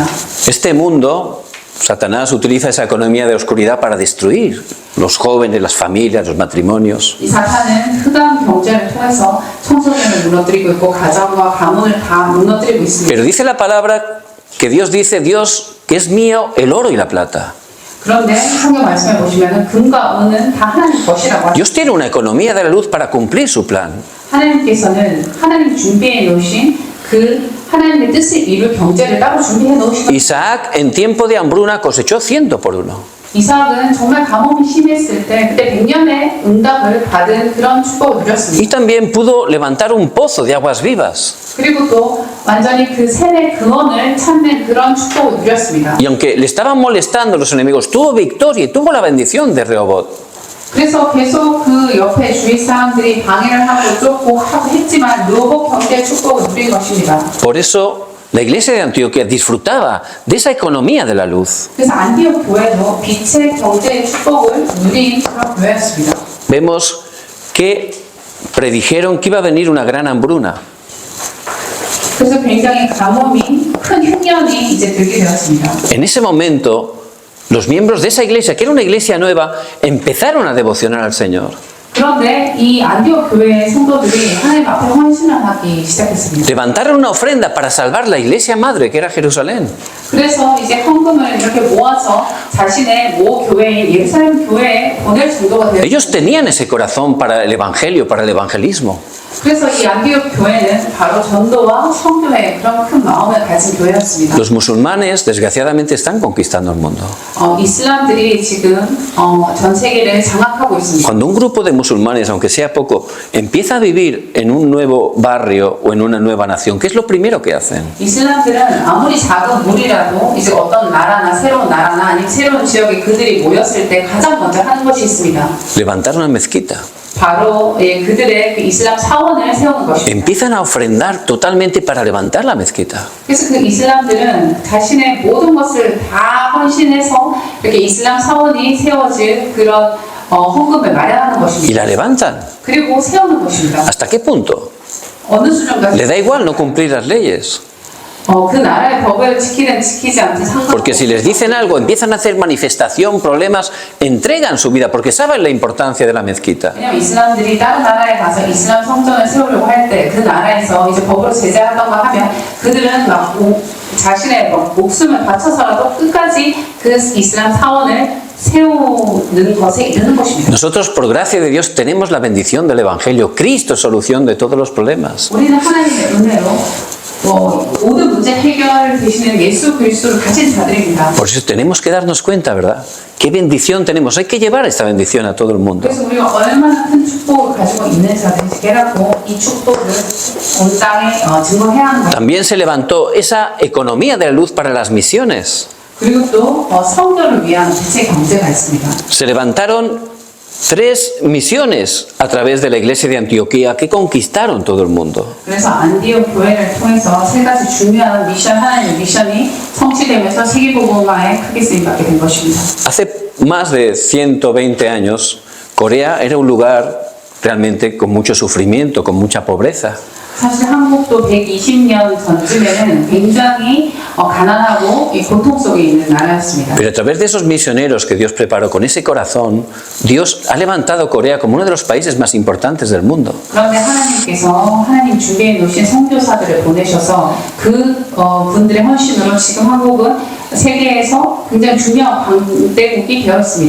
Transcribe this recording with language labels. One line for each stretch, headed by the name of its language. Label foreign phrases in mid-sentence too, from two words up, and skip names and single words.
Spanish: Este mundo, Satanás utiliza esa economía de oscuridad para destruir los jóvenes, las familias, los matrimonios.
Korean: 이 사탄은 흑암 경제를 통해서 청소년을 무너뜨리고 있고 가정과 가문을 다 무너뜨리고 있습니다.
Spanish: Pero dice la palabra que Dios dice, Dios, que es mío el oro y la plata.
Korean: 그런데 성경 말씀에 보시면 금과 은은 다 하나님 것이라고 하십니다.
Spanish: Dios tiene una economía de la luz para cumplir su plan.
Korean: 하나님께서는 하나님 준비해 놓으신 그 하나님의 뜻을 이룰 경제를 따로 준비해 놓으신
Spanish: Isaac en tiempo de hambruna cosechó 100 por 1.
Korean: 이삭은 정말 가뭄이 심했을 때 그때 100년의 응답을 받은 그런 축복을 누렸습니다.
Spanish: Y también pudo levantar un pozo de aguas vivas.
Korean: 그리고 또 완전히 그 샘의 근원을 찾는 그런 축복을 누렸습니다.
Spanish: Y aunque le estaban molestando los enemigos, tuvo victoria y tuvo la bendición de Rehoboth.
Korean: 그래서 계속 그 옆에 주위 사람들이 방해를 하고 쫓고 하고 했지만 르호봇 경제의 축복을 누린 것입니다.
Spanish: Por eso la iglesia de Antioquía disfrutaba de esa economía de la luz.
Korean: 그래서 안디옥 교회도 빛의 경제의 축복을 누린 그런 교회였습니다.
Spanish: Vemos que predijeron que iba a venir una gran hambruna.
Korean: 그래서 굉장히 가뭄이 큰 흉년이 이제 들게 되었습니다.
Spanish: En ese momento, los miembros de esa iglesia, que era una iglesia nueva, empezaron a devocionar al Señor.
Korean: 그런데 이 안디옥 교회의 성도들이 하나님 앞에 헌신을 하기 시작했습니다.
Spanish: Levantaron una ofrenda para salvar la iglesia madre, que era Jerusalén.
Korean: 그래서 이제 헌금을 이렇게 모아서 자신의 모 교회인 예루살렘 교회에 보낼 정도가 되었습니다.
Spanish: Ellos tenían ese corazón para el evangelio, para el evangelismo.
Korean: 그래서 이 안디옥 교회는 바로 전도와 선교의 그런 큰 마음을 가진 교회였습니다.
Spanish: Los musulmanes, desgraciadamente, están conquistando el mundo.
Korean: 이슬람들이 지금 전 세계를 장악하고 있습니다.
Spanish: Cuando un grupo de musulmanes, aunque sea poco, empieza a vivir en un nuevo barrio o en una nueva nación, ¿qué es lo primero que hacen?
Korean: 이슬람들은 아무리 작은 무리라도 이제 어떤 나라나 새로운 나라나 아니면 새로운 지역에 그들이 모였을 때 가장 먼저 하는 것이 있습니다.
Spanish: Levantar una mezquita.
Korean: 바로 그들의 그 이슬람 사원을 세우는 것입니다.
Spanish: Empiezan a ofrendar totalmente para levantar la mezquita.
Korean: 그래서 그 이슬람들은 자신의 모든 것을 다 헌신해서 이렇게 이슬람 사원이 세워질 그런 헌금을 마련하는
Spanish: Y
Korean: 것입니다.
Spanish: la levantan.
Korean: 그리고 세우는 것입니다.
Spanish: ¿Hasta qué punto?
Korean: 어느 수준까지?
Spanish: Le da igual no cumplir las leyes.
Korean: 그 나라의 법을 지키든 지키지 않든 상관없고.
Spanish: Porque si les dicen algo, empiezan a hacer manifestación, problemas, entregan su vida porque saben la importancia de la mezquita.
Korean: 왜냐면 이슬람들이 다른 나라에 가서 이슬람 성전을 세우려고 할 때 그 나라에서 이제 법으로 제재하던가 하면 그들은 막 자신의 목숨을 바쳐서라도 끝까지 그 이슬람 사원을 세우는 것에 이르는 것입니다.
Spanish: Nosotros, por gracia de Dios, tenemos la bendición del Evangelio. Cristo es solución de todos los problemas.
Korean: 우리는 하나님의 은혜로 모든 문제 해결 되시는 예수 그리스도를 가진 자들입니다.
Spanish: Por eso tenemos que darnos cuenta, ¿verdad? ¿Qué bendición tenemos? Hay que llevar esta bendición a todo el mundo.
Korean: 그래서 우리가 얼마나 큰 축복을 가지고 있는 자들이라고 이 축복을 온 땅에 증거해야 하는 거예요.
Spanish: También se levantó esa economía de la luz para las misiones.
Korean: 그리고 또 선교를 위한 대체 경제가 있습니다.
Spanish: Se levantaron 3 misiones a través de la iglesia de Antioquía que conquistaron todo el mundo.
Korean: 그래서 안디옥 교회를 통해서 3가지 중요한 미션, 하나님의 미션이 성취되면서 세계복음화에 크게 쓰임받게 된 것입니다.
Spanish: Hace más de 120 años, Corea era un lugar realmente con mucho sufrimiento, con mucha pobreza.
Korean: 사실 한국도 120년 전쯤에는 굉장히 가난하고 고통 속에 있는 나라였습니다.
Spanish: Pero a través de esos misioneros que Dios preparó con ese corazón, Dios ha levantado Corea como uno de los países más importantes del mundo.
Korean: 그런데 하나님께서 하나님 준비해 놓으신 선교사들을 보내셔서 그 분들의 헌신으로 지금 한국은 세계에서 굉장히 중요한 강대국이 되었습니다.